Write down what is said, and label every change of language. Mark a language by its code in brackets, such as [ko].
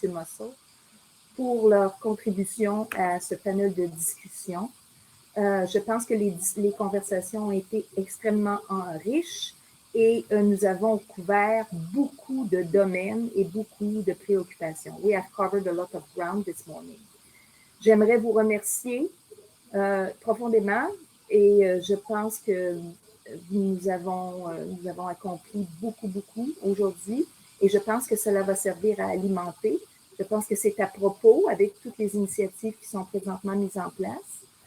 [fr] Mossol, pour leur contribution à ce panel de discussion. Je pense que les conversations ont été extrêmement riches et nous avons couvert beaucoup de domaines et beaucoup de préoccupations. [en] We have covered a lot of ground this morning. [fr] J'aimerais vous remercier profondément et je pense que nous avons accompli beaucoup aujourd'hui et je pense que cela va servir à alimenter. Je pense que c'est à propos avec toutes les initiatives qui sont présentement mises en place.